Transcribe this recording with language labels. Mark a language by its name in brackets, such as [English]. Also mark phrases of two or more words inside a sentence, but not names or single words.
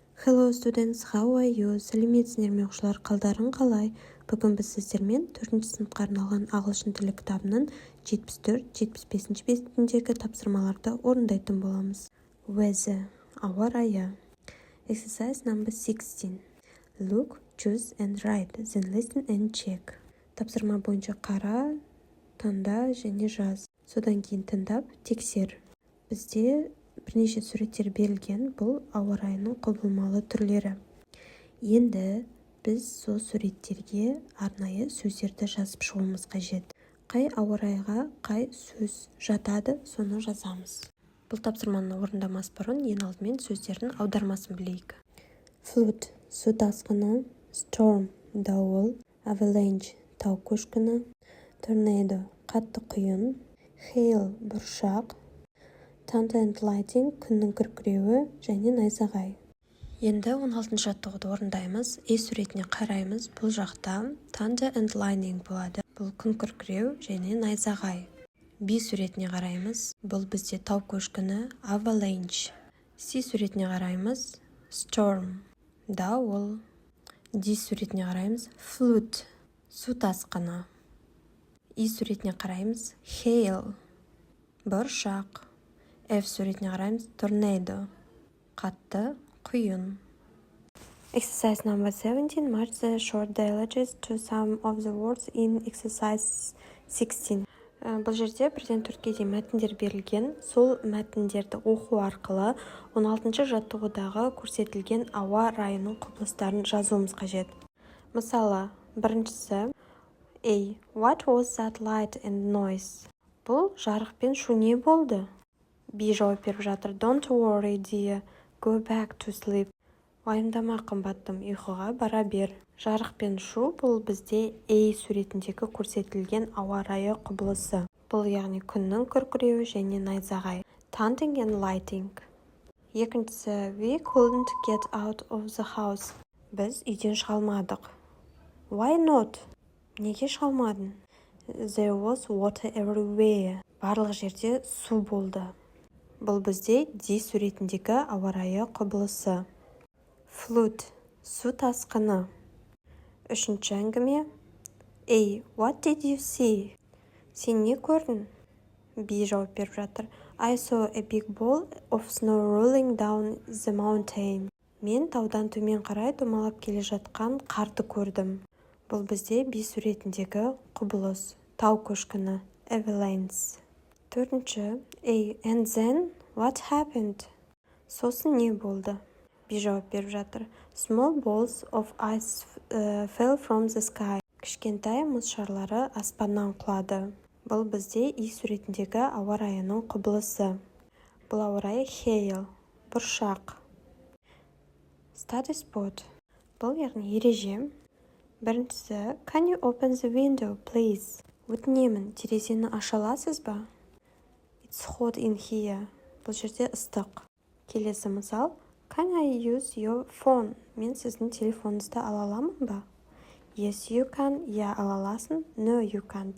[English] Hello students, how are you? [Kazakh] Сәлеметсіздер ме оқушылар, қалдарың қалай? Бүгін біз сіздермен 4-ші сыныпқа арналған ағылшын тілі кітабының 74-75 бетіндегі тапсырмаларды орындайтын боламыз. [English] Weather, [Kazakh] ауа райы. [English] Exercise number 16. Look, choose and write, then listen and check. [Kazakh] Тапсырма бойынша қара, таңда және жаз. Содан кейін тыңдап, тексер. Бізде бірнеше суреттер берілген, бұл ауа райының құбылмалы түрлері. Енді біз сол суреттерге арнайы сөздерді жазып шығуымыз қажет. Қай ауа райға қай сөз жатады, соны жазамыз. Бұл тапсырманы орындамас бұрын ең алдымен сөздердің аудармасын білейік. Flood, су тасқыны, storm, дауыл, avalanche, тау көшкіні, tornado, қатты құйын, hail, бұршақ, [English] thunder and lightning, [Kazakh] күннің күркіреуі және найзағай. Енді 16-шы жаттығуды орындаймыз. Суретіне қараймыз. Бұл жақта [English] thunder and lightning [Kazakh] болады. Бұл күн күркіреу және найзағай. Суретіне қараймыз. Бұл бізде тау көшкіні, avalanche. Суретіне қараймыз. Storm, дауыл. Суретіне қараймыз. Flood, су тасқыны. Суретіне қараймыз. Hail, бұршақ. Суретіне қараймыз. Tornado, қатты құйын. [English] Exercise number 17. Match the short dialogues to some of the words in exercise 16. [Kazakh] Бұл жерде 1-4-ке дейін мәтіндер берілген. Сол мәтіндерді оқу арқылы 16-шы жаттығудағы көрсетілген ауа райының құбылыстарын жазуымыз қажет. Мысалы, біріншісі [English] What was that light and noise? [Kazakh] Бұл жарық пен шу не болды? Жауап беріп жатыр. [English] Don't worry, dear. Go back to sleep. [Kazakh] Уайымдама, қымбаттым, ұйқыға бара бер. Жарық пен шу бұл бізде суретіндегі көрсетілген ауа райы құбылысы. Бұл яғни күннің күркіреуі және найзағай. [English] Thundering and lightning. [Kazakh] Екіншісі [English] We couldn't get out of the house. [Kazakh] Біз үйден шыға алмадық. [English] Why not? [Kazakh] Неге шыға алмадың? [English] There was water everywhere. [Kazakh] Барлық жерде су болды. Бұл бізде суретіндегі ауа райы құбылысы. Flood, су тасқыны. Үшінші әңгіме. [English] What did you see? [Kazakh] Сен не көрдің? Жауап беріп жатыр. [English] I saw a big ball of snow rolling down the mountain. [Kazakh] Мен таудан төмен қарай домалап келе жатқан қарды көрдім. Бұл бізде суретіндегі құбылыс. Тау көшкіні. Avalanche. Төртінші. [English] And then what happened? [Kazakh] Сосын не болды? Жауап беріп жатыр. [English] Small balls of ice fell from the sky. [Kazakh] Кішкентай мұз шарлары аспаннан құлады. Бұл бізде суретіндегі ауа райының құбылысы. Бұл ауа райы hail, бұршақ. [English] Study spot. [Kazakh] Бұл яғни ереже. Біріншісі, [English] Can you open the window, please? [Kazakh] Өтінемін, терезені аша аласыз ба? [English] It's hot in here. [Kazakh] Бұл жерде ыстық. Келесі мысал. [English] Can I use your phone? [Kazakh] Мен сіздің телефоныңызды ала аламын ба? [English] Yes, you can. [Kazakh] Я ала аласың. [English] No, you can't.